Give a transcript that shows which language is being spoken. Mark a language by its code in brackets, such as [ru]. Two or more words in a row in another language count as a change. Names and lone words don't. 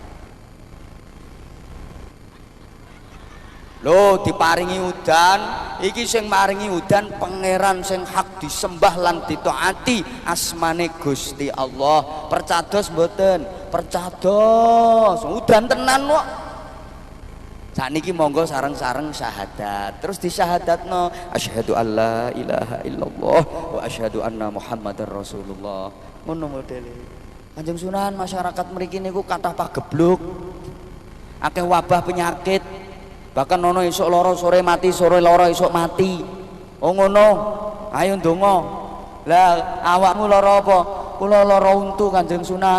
[jv] Loh diparingi udan, iki sing maringi udan pangeran sing hak disembah lan ditaati, asmane Gusti Allah. Percados mboten? Percados, udan tenan kok. Sakniki monggo sareng-sareng syahadat. Terus disyahadatno [ar] أشهد ألا إله إلا الله وأشهد أن محمدا رسول الله. [jv] Ngono modele. Kanjeng Sunan, masyarakat mriki niku kathah pagebluk. Akeh wabah penyakit. Bahkan ono esuk loro sore mati, sore loro esuk mati. Oh ngono. Ayo ndonga. Lah awakmu lara apa? Kula lara untu Kanjeng Sunan.